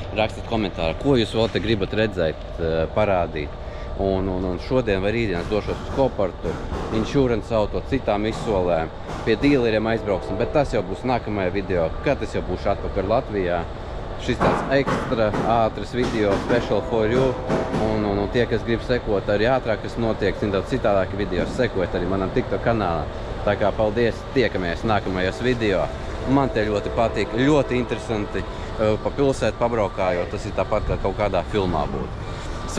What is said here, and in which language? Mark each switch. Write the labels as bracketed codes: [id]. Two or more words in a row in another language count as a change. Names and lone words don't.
[lv] Rakstiet komentārā, ko jūs vēl te gribat redzēt, parādīt. Un šodien vai rītdien es došos uz Kopartu, [en] insurance auto, [lv] citām izsolēm, pie dīleriem aizbrauksim, bet tas jau būs nākamajā video, kad es jau būšu atpakaļ Latvijā. Šis tāds ekstra ātrs video, [en] special for you, [lv] un tie, kas grib sekot arī ātrāk, kas notiek, daudz citādāki video, sekot arī manam TikTok kanālā. Tā kā paldies, tiekamies nākamajos video. Man te ļoti patīk, ļoti interesanti pa pilsētu pabraukājot, tas ir tāpat kā kaut kādā filmā būtu.